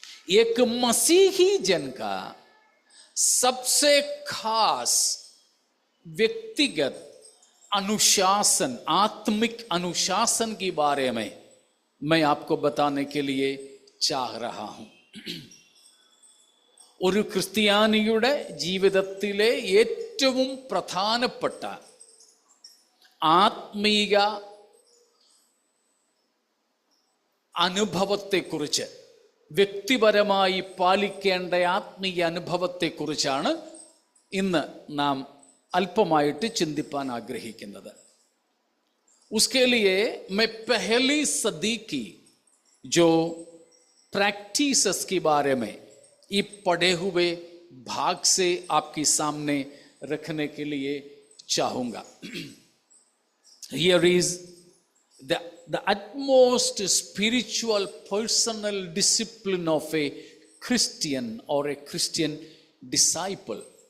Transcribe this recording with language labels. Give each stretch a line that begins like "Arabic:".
Hindi: एक मसीही जन का सबसे खास व्यक्तिगत अनुशासन, आत्मिक अनुशासन के बारे में मैं आपको बताने के लिए चाह रहा हूं।
Malayalam: ഒരു ക്രിസ്ത്യാനിയുടെ ജീവിതത്തിലെ ഏറ്റവും പ്രധാനപ്പെട്ട ആത്മീയ അനുഭവത്തെക്കുറിച്ച്, വ്യക്തിപരമായി പാലിക്കേണ്ട ആത്മീയ അനുഭവത്തെക്കുറിച്ചാണ് ഇന്ന് നാം അല്പമായിട്ട് ചിന്തിപ്പാൻ ആഗ്രഹിക്കുന്നത്।
Hindi: उसके लिए मैं पहली सदी की जो प्रैक्टिसेस के बारे में ये पढ़े हुए भाग से आपके सामने रखने के लिए चाहूँगा।
English: Here is the utmost spiritual personal discipline of a Christian or a Christian disciple।